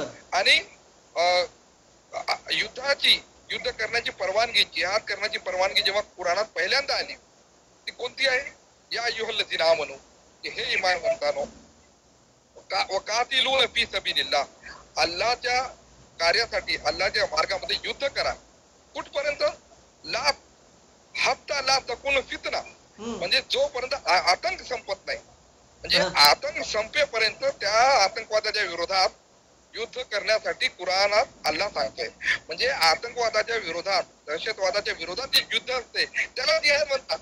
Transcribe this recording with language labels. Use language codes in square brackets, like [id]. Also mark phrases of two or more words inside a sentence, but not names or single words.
[mr] आणि युद्ध करण्याची परवानगी, जिहाद करण्याची परवानगी जेव्हा कुराणात पहिल्यांदा आली ती कोणती आहे? [ar] يا أيها الذين آمنوا, [mr] की हे इमानदारांनो, [ar] وقاتلوا في سبيل الله, [mr] अल्लाहच्या कार्यासाठी अल्लाहच्या मार्गामध्ये युद्ध करा. कुठपर्यंत? [ar] لا حتى لا تكون فتنة, [mr] म्हणजे जोपर्यंत आतंक संपत नाही, म्हणजे आतंक संपेपर्यंत त्या आतंकवादाच्या विरोधात युद्ध करण्यासाठी कुराणात अल्लाह सांगतोय. म्हणजे आतंकवादाच्या विरोधात, दहशतवादाच्या विरोधात जे युद्ध असते त्याला जिहाद म्हणतात.